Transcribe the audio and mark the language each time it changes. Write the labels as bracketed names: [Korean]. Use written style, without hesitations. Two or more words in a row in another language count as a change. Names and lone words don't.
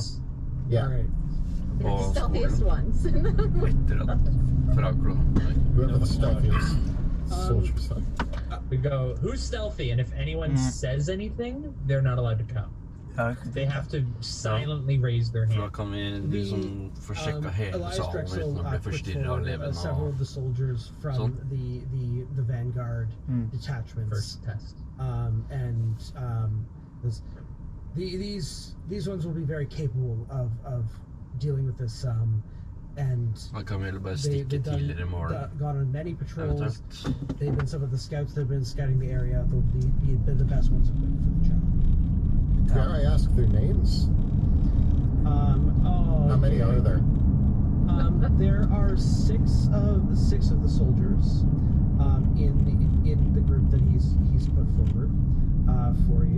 [English] Yeah. Alright. The stealthiest ones. Whoever the stealthiest soldiers are. We go, who's stealthy? And if anyone says anything, they're not allowed to come. They have to silently raise their [Norwegian] For da [English] hand. [Norwegian] kan vi liksom få sjekka hele [English] Elias [Norwegian] salen [English] Drexel [Norwegian] uten å bli [English] put [Norwegian] forstyrret av [English] forward [Norwegian] leven. [English] several of the soldiers from [Norwegian] Sånn. [English] the Vanguard detachments. First test. These ones will be very capable of dealing with this, and [Norwegian] Da kan vi bare [English] they've [Norwegian] stikke tidligere i morgen. [English] gone on many patrols. [Norwegian] Eventuelt. [English] They've been some of the scouts that have been scouting the area. They'll be the best ones equipped for the job. Dare I ask their names? How many are there? There are six of the soldiers in the group that he's put forward for you.